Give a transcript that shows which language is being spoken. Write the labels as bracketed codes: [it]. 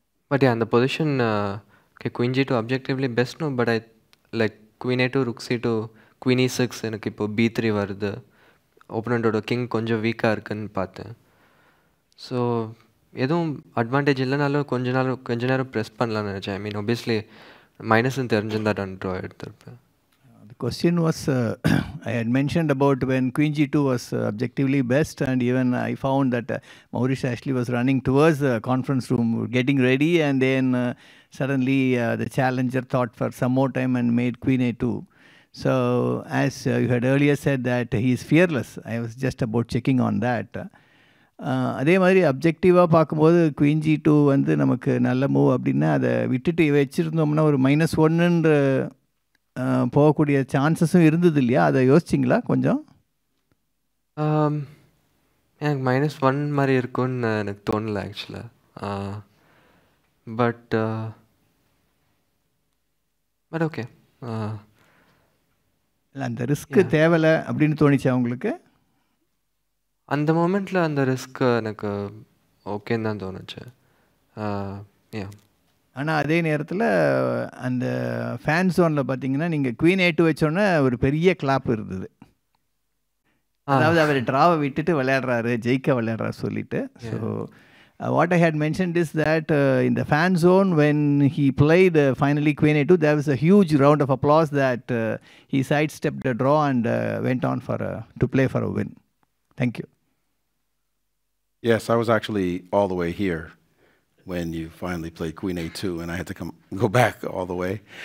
[en] but அந்த position queen G2 objectively best no, but I like queen A2 rook C2 queen E6 [ta] எனக்கு இப்போ B3 வருது. ஓப்பனண்ட்டோட king கொஞ்சம் வீக்காக இருக்குன்னு பார்த்தேன். ஸோ எதுவும் அட்வான்டேஜ் இல்லைனாலும் கொஞ்ச நேரம் ப்ரெஸ் பண்ணலான்னு நினச்சேன். [en] I mean obviously [ta] மைனஸ்ன்னு தெரிஞ்சிருந்தா நான் ட்ரா எடுத்திருப்பேன். அது [en] question was, I had mentioned about when Queen G2 was objectively best, and even I found that Maurice Ashley was running towards the conference room, getting ready, and then suddenly the challenger thought for some more time and made Queen A2. So, as you had earlier said that he is fearless, I was just about checking on that. [ta] அதே மாதிரி அப்ஜெக்டிவாக பார்க்கும்போது queen G2 வந்து நமக்கு நல்ல move அப்படின்னா அதை விட்டுட்டு வச்சுருந்தோம்னா ஒரு -1ன்ற போகக்கூடிய சான்சஸும் இருந்தது இல்லையா? அதை யோசிச்சிங்களா கொஞ்சம்? எனக்கு -1 மாதிரி இருக்கும்னு எனக்கு தோணல ஆக்சுவலாக. [en] But okay. [ta] அந்த ரிஸ்க்கு தேவையில்லை அப்படின்னு தோணிச்சா உங்களுக்கு? அந்த மொமெண்ட்டில் அந்த ரிஸ்க் எனக்கு ஓகேன்னு தான் தோணுச்சு. ஆனால் அதே நேரத்தில் அந்த ஃபேன் ஜோனில் பார்த்தீங்கன்னா நீங்கள் குயின் A2 வச்சோன்னே ஒரு பெரிய கிளாப் இருந்தது. அதாவது அவர் ட்ராவை விட்டுட்டு விளையாடுறாரு, ஜெயிக்க விளையாடுறாரு சொல்லிட்டு. [en] So what I had mentioned is that in the fan zone when he played finally Queen A2, there was a huge round of applause that he sidestepped the draw and went on to play for a win. Thank you. Yes, I was actually all the way here when you finally played Queen A2, and I had to go back all the way.